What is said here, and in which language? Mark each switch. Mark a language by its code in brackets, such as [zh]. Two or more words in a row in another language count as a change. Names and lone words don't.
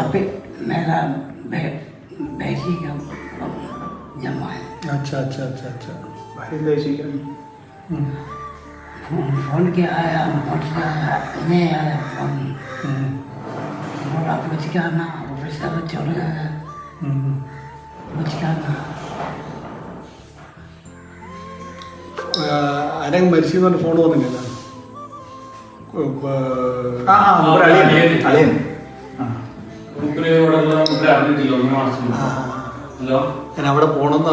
[hi] मेरा बेटी का जमा है. अच्छा अच्छा अच्छा अच्छा. फोन किया आया, नहीं आया फोन. बोला पूछ के आना, ऑफिस का तो चल गया. पूछ के आना. [ml] ആരെങ്കിലും മരിച്ചെന്ന് പറഞ്ഞ ഫോൺ വന്നില്ല. അറിഞ്ഞിട്ടില്ല. ഞാൻ അവിടെ പോണെന്ന്